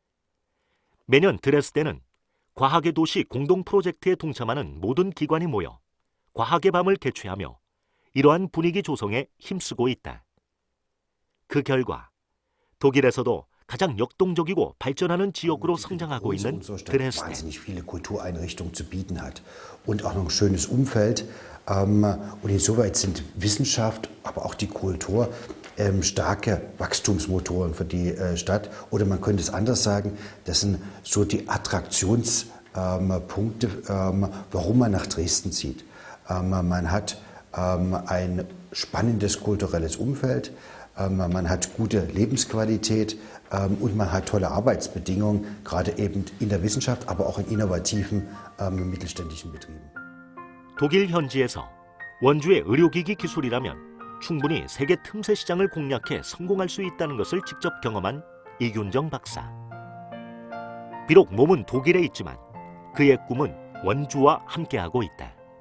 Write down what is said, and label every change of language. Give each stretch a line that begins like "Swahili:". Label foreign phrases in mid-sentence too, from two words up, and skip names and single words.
Korean: 매년 드레스덴은 과학의 도시 공동 프로젝트에 동참하는 모든 기관이 모여 과학의 밤을 개최하며 이러한 분위기 조성에 힘쓰고 있다. 그 결과 독일에서도 가장 역동적이고 발전하는 지역으로 성장하고 있는 드레스덴.
German: wahnsinnig viele Kultureinrichtungen zu bieten hat und auch noch ein schönes Umfeld. Und insoweit sind Wissenschaft, aber auch die Kultur starke Wachstumsmotoren für die Stadt. Oder man könnte es anders sagen, das sind so die Attraktionspunkte, warum man nach Dresden zieht. Man hat ein spannendes kulturelles Umfeld, man hat gute Lebensqualität und man hat tolle Arbeitsbedingungen, gerade eben in der Wissenschaft, aber auch in innovativen mittelständischen Betrieben.
Korean: 독일 현지에서 원주의 의료기기 기술이라면 충분히 세계 틈새 시장을 공략해 성공할 수 있다는 것을 직접 경험한 이균정 박사. 비록 몸은 독일에 있지만 그의 꿈은 원주와 함께하고 있다.